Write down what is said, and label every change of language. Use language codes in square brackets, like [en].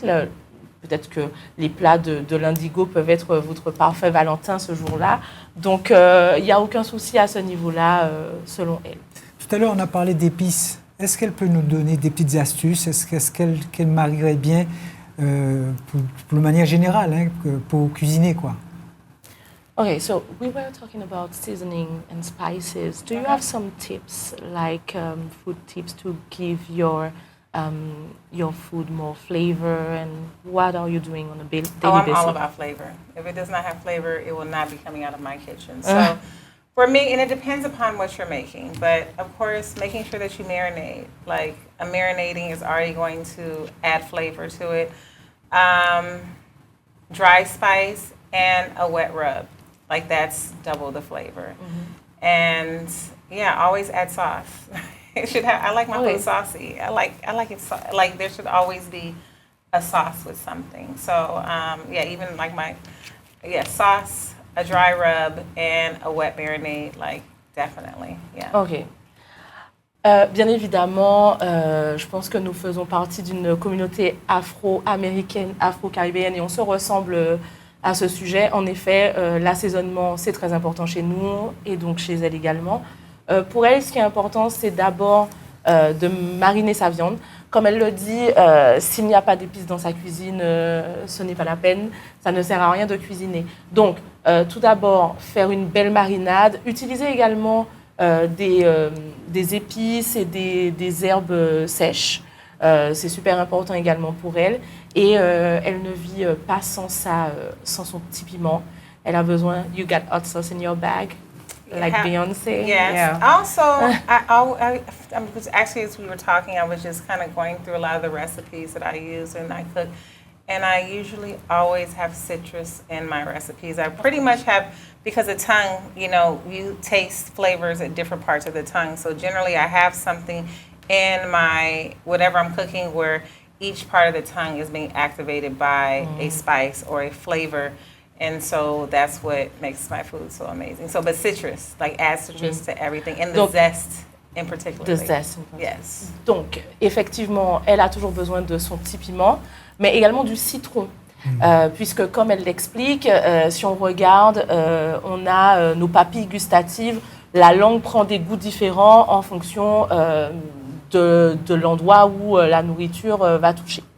[fr] Peut-être que les plats de l'Indigo peuvent être votre parfait Valentin ce jour-là. Donc, il n'y a aucun souci à ce niveau-là, selon elle. Tout à l'heure, on a parlé d'épices. Est-ce qu'elle peut nous donner des petites astuces? Est-ce qu'elle marierait bien pour manière générale, hein, pour cuisiner, quoi? [en] Okay, so we were talking about seasoning and spices. Do you have some tips, like food tips to give your food more flavor, and what are you doing on a daily basis? I'm all about flavor. If it does not have flavor, it will not be coming out of my kitchen. So for me, and it depends upon what you're making, but of course, making sure that you marinate. Like a marinating is already going to add flavor to it. Dry spice and a wet rub. Like that's double the flavor. Mm-hmm. And yeah, always add sauce. It should have. I like my food saucy. I like it. Like there should always be a sauce with something. So yeah, even like sauce, a dry rub, and a wet marinade. Like definitely, yeah. Ok. [fr] Bien évidemment, je pense que nous faisons partie d'une communauté afro-américaine, afro-caribéenne, et on se ressemble à ce sujet. En effet, l'assaisonnement, c'est très important chez nous et donc chez elle également. Pour elle, ce qui est important, c'est d'abord de mariner sa viande. Comme elle le dit, s'il n'y a pas d'épices dans sa cuisine, ce n'est pas la peine, ça ne sert à rien de cuisiner. Donc, tout d'abord, faire une belle marinade. Utiliser également des épices et des herbes sèches. C'est super important également pour elle. Et elle ne vit pas sans son petit piment. Elle a besoin, [en] you got hot sauce in your bag, like Beyoncé. Yes. Yeah. Also, I was actually, as we were talking, I was just kind of going through a lot of the recipes that I use and I cook. And I usually always have citrus in my recipes. I pretty much have, because the tongue, you taste flavors at different parts of the tongue. So generally I have something in my, whatever I'm cooking, where each part of the tongue is being activated by a spice or a flavor. And so that's what makes my food so amazing. So, but citrus, like add citrus to everything, and the zest in particular. The zest. Yes. [fr] Donc, effectivement, elle a toujours besoin de son petit piment, mais également du citron. Puisque, comme elle l'explique, si on regarde, on a nos papilles gustatives, la langue prend des goûts différents en fonction de l'endroit où la nourriture va toucher.